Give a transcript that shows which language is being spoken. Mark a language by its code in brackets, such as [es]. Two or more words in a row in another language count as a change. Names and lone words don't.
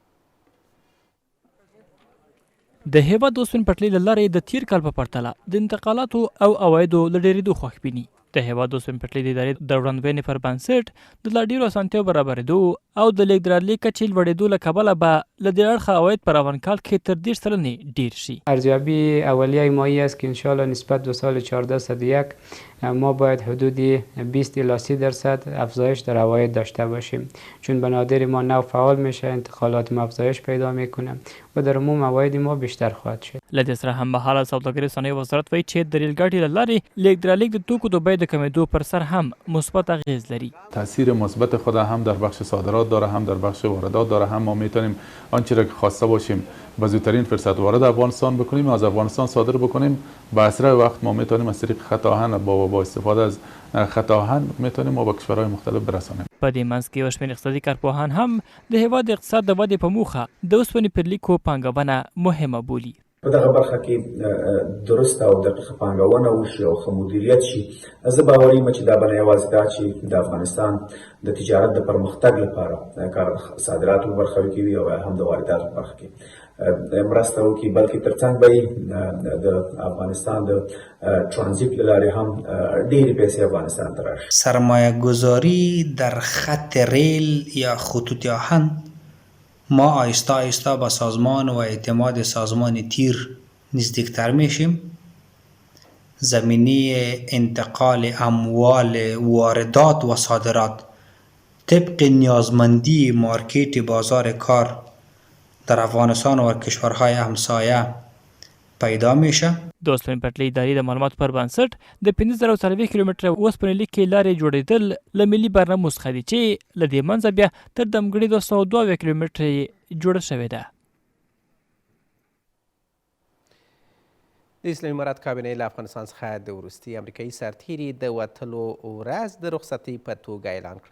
[ps] د هیواد د اوسپنې پټلۍ له لارې د تیر کال په پرتله د انتقالاتو او عوایدو له ډېرېدو خوښ ویني. د هیواد د اوسپنې پټلۍ د ادارې د وړاندوینې پر بنسټ د لا ډېرو اسانتیاو برابرېدو او د لیږد رالېږد کچې لوړېدو له کبله به له دې اړخه عواید پر افغان کال کې تر 10 سلنې ډېر شي. [fa] ارزیابی اولیه ماهی است که انشاءالله نسبت به سال 1401 ما باید حدود 20 الی 30% افزایش در عواید داشته باشیم، چون بنادر ما نو فعال میشه، انتقالات ما افزایش پیدا میکنه و در عموم عواید ما بیشتر خواهد شد. [ps] له دې سره هممهاله سوداګرۍ صنایع وزارت وایي چې د ریل ګاډي له لارې لیږد رالېږد د توکو د بیې د کمېدو پر سر هم مثبت اغیز لري. [fa] تاثیر مثبت خود هم در بخش صادرات داره، هم در بخش واردات داره، هم ما میتونیم آنچه را که خواسته باشیم به زودترین فرصت وارد افغانستان بکنیم، از افغانستان صادر بکنیم. به اسرع وقت ما میتونیم از طریق خط آهن با استفاده از خط آهن میتونیم ما به کشورهای مختلف برسانیم. [ps] په دې منځ کې یو شمېر اقتصادي کارپوهان هم د هېواد د اقتصاد د ودې په موخه د اوسپنې پر لیکو پانګونه مهمه بولي. په دغه برخه کې درست او دقیقه پانګونه وشي او ښه مدیریت شي. زه باوري یم چې دا به نه یوازې دا چې د افغانستان د تجارت د پرمختګ لپاره کار صادراتو په برخه کې وي او هم د وارداتو په برخه کې مرسته وکړي، بلکې ترڅنګ به د افغانستان د ترانزیت له لارې هم ډېرې پیسې افغانستان ته راشي. [fa] سرمایه گذاری در خط ریل یا خطوط آهن ما آهسته آهسته با سازمان و اعتماد سازمان تیر نزدیکتر میشیم. زمینه انتقال اموال واردات و صادرات طبق نیازمندی مارکت بازار کار در افغانستان و کشورهای همسایه پیدا میشه. [ps] د اوسپنې پټلۍ ادارې د معلوماتو پر بنسټ د 1540 کیلومتره اوسپنې لیک کې لارې جوړېدل له ملي برنامو څخه دي چې له دې منځه بیا تر دمګړي 202 کیلومتره جوړه شوې ده. د اسلامي امارات کابینې له افغانستان څخه د وروستي امریکایي سرتیري د وتلو ورځ د رخصتۍ په توګه اعلان کړه.